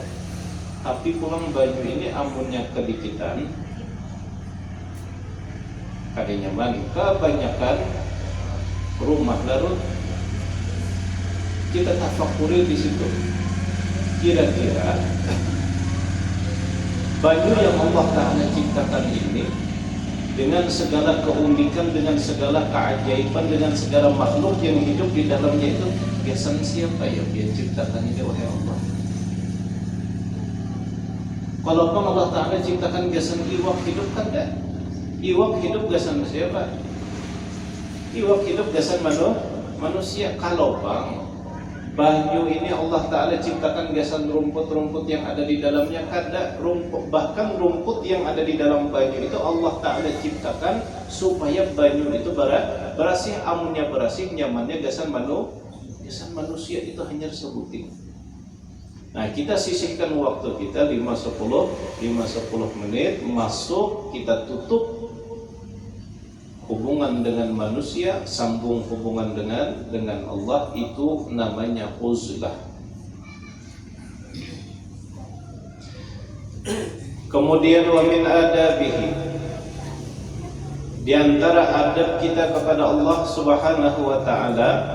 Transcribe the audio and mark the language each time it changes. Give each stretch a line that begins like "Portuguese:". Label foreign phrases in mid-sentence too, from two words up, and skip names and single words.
Banjar: Tapi pulang banyu ini amunnya kedikitan, kada nyaman, kebanyakan rumah larut. Kita tafakuri di situ. Kira-kira banyu yang Allah Ta'ala ciptakan ini, dengan segala keunikan, dengan segala keajaiban, dengan segala makhluk yang hidup di dalamnya itu, gasan siapa yang dia ciptakan ini, wahai Allah? Kalau Allah Ta'ala ciptakan gasan iwak hidup, kan dah? Iwak hidup gasan siapa? Iwak hidup gasan manusia. Kalau banyu ini Allah Ta'ala ciptakan gasan rumput-rumput yang ada di dalamnya, kada rumput, bahkan rumput yang ada di dalam banyu itu Allah Ta'ala ciptakan supaya banyu itu berasih amunnya berasih nyamannya gasan manusia itu hanya sebuting.
Indonesian: Nah, kita sisihkan waktu kita 5-10 menit masuk, kita tutup hubungan dengan manusia, sambung hubungan dengan Allah, itu namanya uzlah. Kemudian
Arabic: ومن آدابه,
Indonesian: di antara adab kita kepada Allah
Arabic: سبحانه وتعالى,